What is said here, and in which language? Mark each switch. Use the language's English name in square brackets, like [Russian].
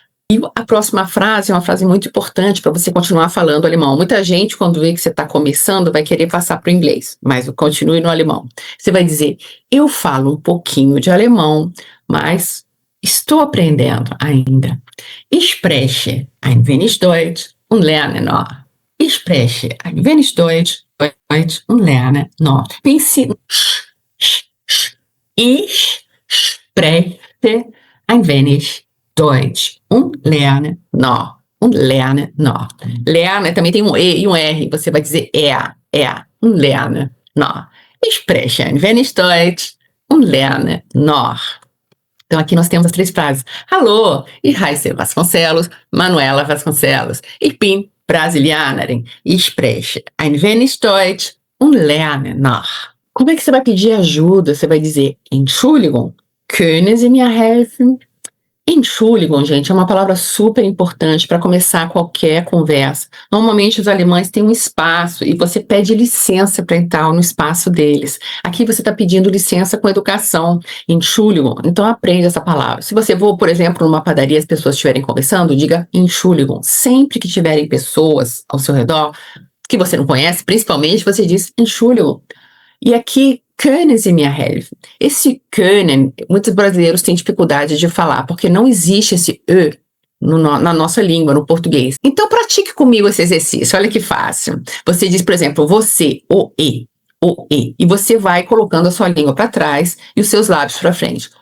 [Portuguese] E a próxima frase é uma frase muito importante para você continuar falando alemão. Muita gente, quando vê que você está começando, vai querer passar para o inglês, mas continue no alemão. Você vai dizer, eu falo um pouquinho de alemão, mas estou aprendendo ainda. [German] Ich spreche ein wenig Deutsch und lerne noch. Ich spreche ein wenig Deutsch und lerne noch. [Portuguese] Pense, [German] ich spreche ein wenig Deutsch und lerne noch. Und lerne noch. [Portuguese] Lerne também tem um E e um R. Você vai dizer [German] und lerne noch. Ich spreche ein wenig Deutsch und lerne noch. [Portuguese] Então aqui nós temos as 3 frases. [German] Hallo, ich heiße Vasconcelos, Manuela Vasconcelos. Ich bin Brasilianerin. Ich spreche ein wenig Deutsch und lerne noch. [Portuguese] Como é que você vai pedir ajuda? Você vai dizer, [German] Entschuldigung, können Sie mir helfen? [Portuguese] Entschuldigung, gente, é uma palavra super importante para começar qualquer conversa. Normalmente os alemães têm um espaço e você pede licença para entrar no espaço deles. Aqui você está pedindo licença com educação. Entschuldigung, então aprende essa palavra. Se você for, por exemplo, numa padaria e as pessoas estiverem conversando, diga Entschuldigung. Sempre que tiverem pessoas ao seu redor que você não conhece, principalmente, você diz Entschuldigung. E aqui, [German] können Sie mir helfen? [Portuguese] Esse können, muitos brasileiros têm dificuldade de falar, porque não existe esse E na nossa língua, no português. Então, pratique comigo esse exercício, olha que fácil. Você diz, por exemplo, você, o E. E você vai colocando a sua língua para trás e os seus lábios para frente.